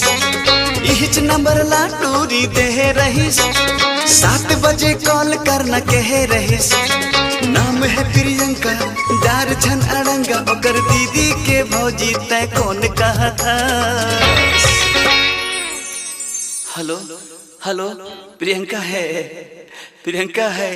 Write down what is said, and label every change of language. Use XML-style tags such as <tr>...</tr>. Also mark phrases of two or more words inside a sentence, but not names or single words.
<hne>इच नंबर ला टूरी दे रहीस, 7 बजे कॉल करना कह रहीस। नाम है प्रियंका, डार छन अड़ंगा, ओकर दीदी के भौजी तय कौन कहा था।</hne> <en>hello hello</en> <hne>प्रियंका है, प्रियंका है।</hne>